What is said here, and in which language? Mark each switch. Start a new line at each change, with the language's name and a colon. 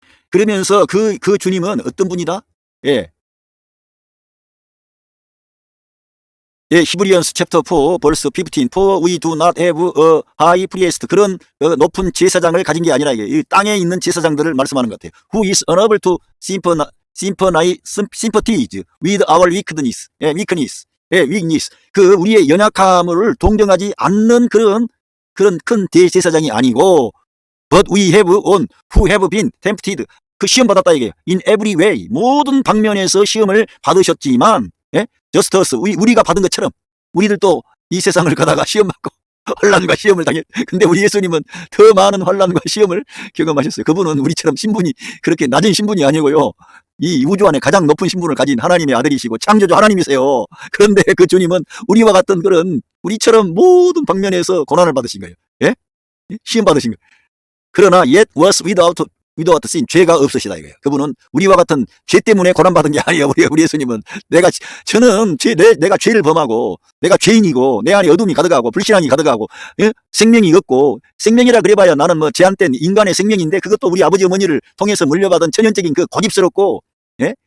Korean: 그러면서 그 주님은 어떤 분이다? 예. 예,
English: 히브리언스 챕터 4 벌스 15 For we do not have a high priest
Korean: 그런 높은 제사장을 가진 게 아니라 이 땅에 있는 제사장들을 말씀하는 것 같아요.
English: Who is unable to sympathize with our weakness. 예, weakness.
Korean: 그 우리의 연약함을 동정하지 않는 그런 큰 대제사장이 아니고
English: But we have one who have been tempted.
Korean: 그 시험 받았다 이게요.
English: In every way.
Korean: 모든 방면에서 시험을 받으셨지만 예?
English: just us.
Korean: 우리가 받은 것처럼 우리들도 이 세상을 가다가 시험 받고 환난과 시험을 당해. 근데 우리 예수님은 더 많은 환난과 시험을 경험하셨어요. 그분은 우리처럼 신분이 그렇게 낮은 신분이 아니고요. 이 우주 안에 가장 높은 신분을 가진 하나님의 아들이시고 창조주 하나님이세요. 그런데 그 주님은 우리와 같은 그런 우리처럼 모든 방면에서 고난을 받으신 거예요. 예? 시험 받으신 거예요. 그러나
English: yet was without sin.
Korean: 죄가 없으시다 이거예요. 그분은 우리와 같은 죄 때문에 고난받은 게 아니에요. 우리 예수님은 내가 죄를 범하고 내가 죄인이고 내 안에 어둠이 가득하고 불신앙이 가득하고 예? 생명이 없고 생명이라 그래봐야 나는 뭐 제한된 인간의 생명인데 그것도 우리 아버지 어머니를 통해서 물려받은 천연적인 그 고집스럽고 예?